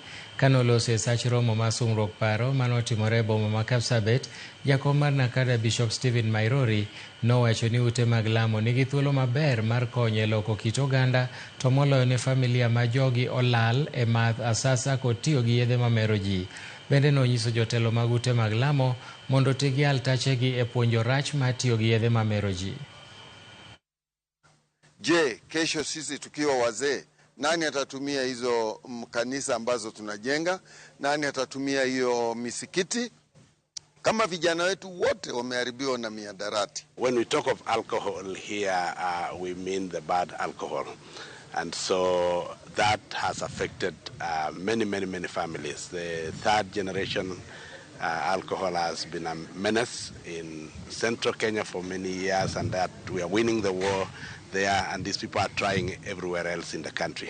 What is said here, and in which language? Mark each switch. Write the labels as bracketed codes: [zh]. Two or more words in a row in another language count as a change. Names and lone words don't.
[luo] Kanoloso e sach romo mar sungruok paro manotimore e boma ma Kapsabet, jakom mar NACADA Bishop Stephen Mairori nowacho ni ute mag lamo nigi thuolo maber mar konyo e loko kit oganda, to moloyo ne familia ma jogi olal e math asasa kod tiyo gi yedhe mamero ji. Bende nonyiso jotelo mag ute mag lamo mondo ti gi altachegi e puonjo rach mar tiyo gi yedhe mamero ji. [sw] Je, kesho sisi tukiwa wazee, nani atatumia hizo kanisa ambazo tunajenga? Nani atatumia hiyo misikiti? Kama vijana wetu wote wameharibiwa na miadarati. [en] When we talk of alcohol here, we mean the bad alcohol. And so that has affected many families. The third generation alcohol has been a menace in central Kenya for many years, and that we are winning the war there, and these people are trying everywhere else in the country.